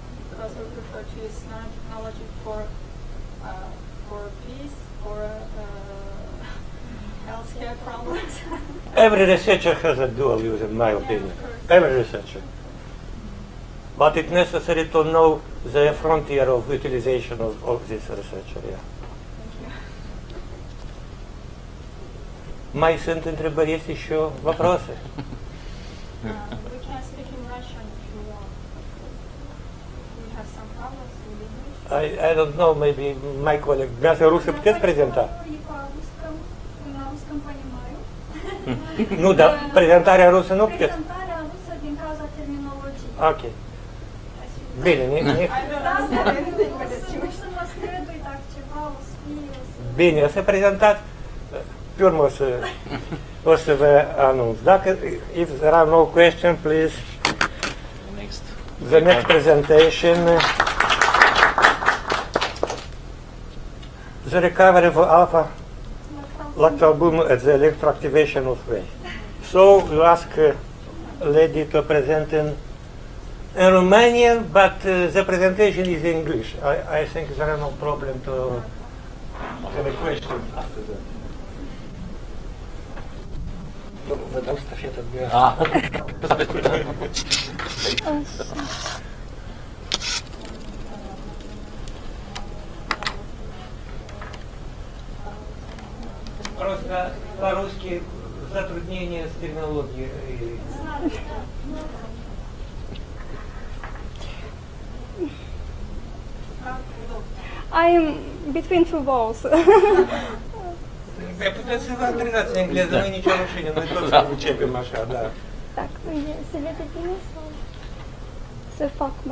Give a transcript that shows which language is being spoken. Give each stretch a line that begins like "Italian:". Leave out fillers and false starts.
English: Because we prefer to use nanotechnology for peace, for healthcare problems. Every researcher has a dual use, in my opinion. Every researcher. but it's necessary to know the frontier of utilization of this research area.
Romanian: Mai sunt întrebări, este și o văproase?
English: We can speak in Russian if you want. We have some problems with English. I don't know, maybe my colleague.
Romanian: Dumneavoastră rusă puteți prezenta?
Russian: На русском понимаю.
Romanian: Nu, dar prezentarea rusă nu puteți? Prezentarea rusă din cauza terminologiei.
English: Ok.
Romanian: Bine, Bine, o să prezentați, pe urmă o să vă anunț. Dacă,
English: if there are no questions, please, the next presentation, the recovery of alpha-lactalbumin at the electroactivation of waste. So, you ask lady to present in Romanian, but the presentation is in English. I think there are no problem to have a question after that.
Romanian: Vă dau stafeta
Russian: Просто по-русски затруднения с терминологией.
English: I'm between two walls.
Romanian: Puteți să vă antrenați în engleză, nu e nicio rușine, noi toți începem așa, da.
Russian: Так,
Romanian: se vede bine sau să fac